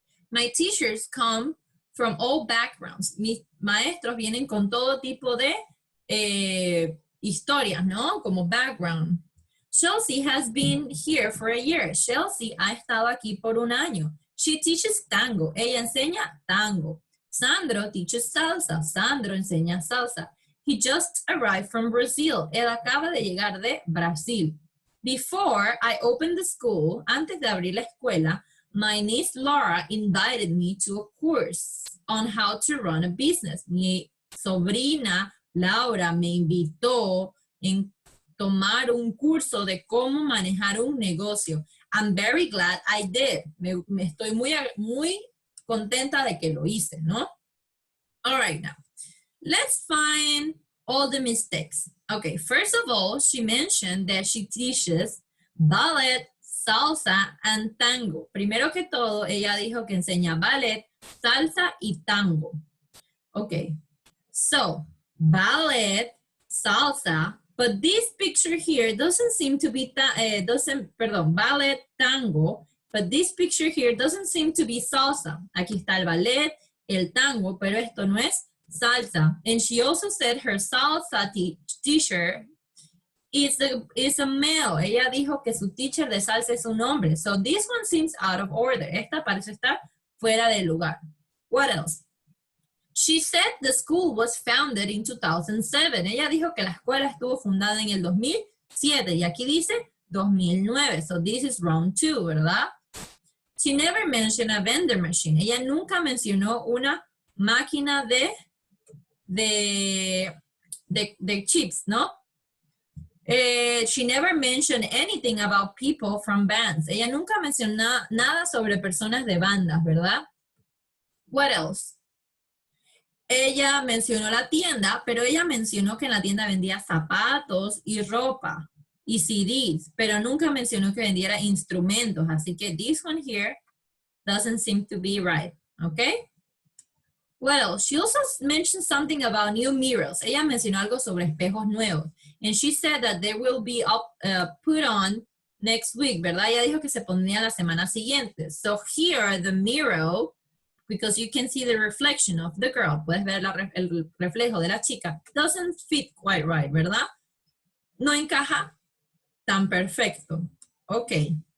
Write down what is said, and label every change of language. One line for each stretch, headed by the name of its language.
English: My teachers come from all backgrounds.
Spanish: Mis maestros vienen con todo tipo de historias, ¿no? Como background.
English: Chelsea has been here for a year.
Spanish: Chelsea ha estado aquí por un año.
English: She teaches tango.
Spanish: Ella enseña tango.
English: Sandro teaches salsa.
Spanish: Sandro enseña salsa.
English: He just arrived from Brazil.
Spanish: Él acaba de llegar de Brasil.
English: Before I opened the school,
Spanish: antes de abrir la escuela,
English: my niece Laura invited me to a course on how to run a business.
Spanish: Mi sobrina Laura me invitó en tomar un curso de cómo manejar un negocio.
English: I'm very glad I did.
Spanish: Me estoy muy contenta de que lo hice, ¿no?
English: All right, now, let's find all the mistakes. Okay, first of all, she mentioned that she teaches ballet, salsa, and tango.
Spanish: Primero que todo, ella dijo que enseña ballet, salsa, y tango.
English: Okay, so, ballet, salsa, but this picture here doesn't seem to be, ballet, tango, but this picture here doesn't seem to be salsa.
Spanish: Aquí está el ballet, el tango, pero esto no es salsa.
English: And she also said her salsa teacher is a male.
Spanish: Ella dijo que su teacher de salsa es un hombre.
English: So this one seems out of order.
Spanish: Esta parece estar fuera de lugar.
English: What else? She said the school was founded in 2007.
Spanish: Ella dijo que la escuela estuvo fundada en el 2007 y aquí dice 2009.
English: So this is wrong too,
Spanish: ¿verdad?
English: She never mentioned a vendor machine.
Spanish: Ella nunca mencionó una máquina de chips, ¿no?
English: She never mentioned anything about people from bands.
Spanish: Ella nunca mencionó nada sobre personas de bandas, ¿verdad?
English: What else?
Spanish: Ella mencionó la tienda, pero ella mencionó que en la tienda vendía zapatos y ropa y CDs, pero nunca mencionó que vendiera instrumentos. Así que
English: this one here doesn't seem to be right, okay? Well, she also mentioned something about new mirrors.
Spanish: Ella mencionó algo sobre espejos nuevos.
English: And she said that they will be put on next week,
Spanish: ¿verdad? Ella dijo que se pondría la semana siguiente.
English: So here, the mirror, because you can see the reflection of the girl,
Spanish: puedes ver el reflejo de la chica,
English: doesn't fit quite right,
Spanish: ¿verdad? No encaja tan perfecto. Okay.